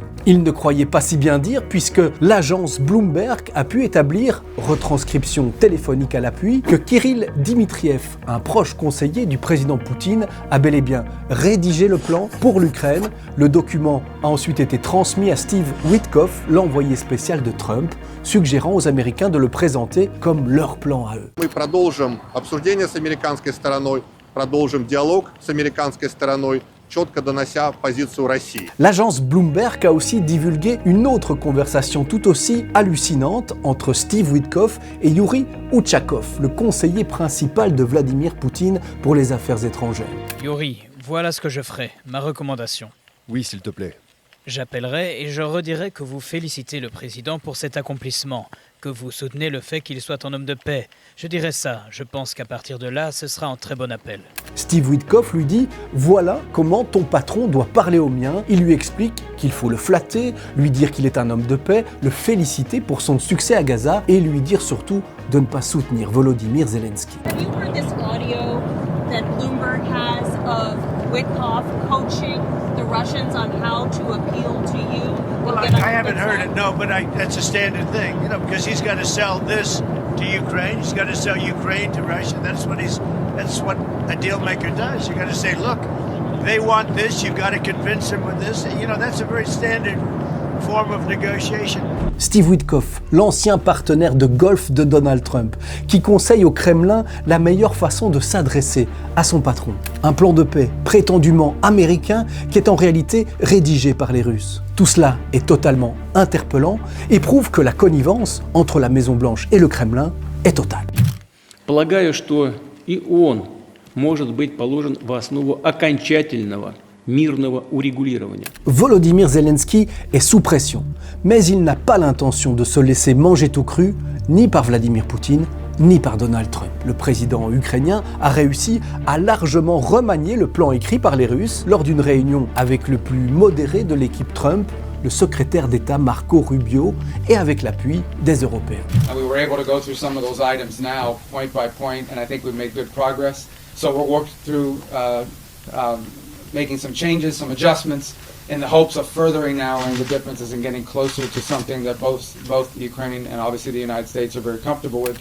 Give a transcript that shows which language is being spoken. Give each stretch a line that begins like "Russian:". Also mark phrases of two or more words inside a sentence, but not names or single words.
French: Ils ne croyaient pas si bien dire puisque l'agence Bloomberg a pu établir, retranscription téléphonique à l'appui, que Kirill Dmitriev, un proche conseiller du président Poutine, a bel et bien rédigé le plan pour l'Ukraine. Le document a ensuite été transmis à Steve Witkoff, l'envoyé spécial de Trump, suggérant aux Américains de le présenter comme leur plan à eux.
Russian: Обсуждение с американской стороной, продолжим диалог с американской стороной, четко донося позицию России.
French: L'agence Bloomberg a aussi divulgué une autre conversation tout aussi hallucinante entre Steve Witkoff et Yuri Uchakov, le conseiller principal de Vladimir Poutine pour les affaires étrangères. Yuri, voilà ce que je ferai, ma recommandation. Oui, s'il te plaît. J'appellerai et je redirai que vous félicitez le président pour cet accomplissement, que vous soutenez le fait qu'il soit un homme de paix. Je dirai ça, je pense qu'à partir de là, ce sera un très bon appel. Steve Witkoff lui dit « Voilà comment ton patron doit parler au mien ». Il lui explique qu'il faut le flatter, lui dire qu'il est un homme de paix, le féliciter pour son succès à Gaza et lui dire surtout de ne pas soutenir Volodymyr Zelensky.
English: That Bloomberg has of Witkoff coaching the Russians on how to appeal to you? Well, I haven't heard it, no, but that's a standard thing, because he's got to sell this to Ukraine. He's got to sell Ukraine to Russia. That's what a deal maker does. You got to say, look, they want this. You got to convince them with this. That's a very standard form of negotiation.
French: Steve Witkoff, l'ancien partenaire de golf de Donald Trump, qui conseille au Kremlin la meilleure façon de s'adresser à son patron. Un plan de paix prétendument américain qui est en réalité rédigé par les Russes. Tout cela est totalement interpellant et prouve que la connivence entre la Maison-Blanche et le Kremlin est totale.
Russian: Полагаю, что и он может быть положен в основу окончательного мирного урегулирования.
French: Volodymyr Zelensky est sous pression, mais il n'a pas l'intention de se laisser manger tout cru, ni par Vladimir Poutine, ni par Donald Trump. Le président ukrainien a réussi à largement remanier le plan écrit par les Russes lors d'une réunion avec le plus modéré de l'équipe Trump, le secrétaire d'État Marco Rubio, et avec l'appui des Européens.
English: We were able to go through some of those items now, point by point, and I think we've made good progress. So we're working through making some changes, some adjustments, in the hopes of furthering narrowing the differences and getting closer to something that both the Ukraine and obviously the United States are very comfortable with.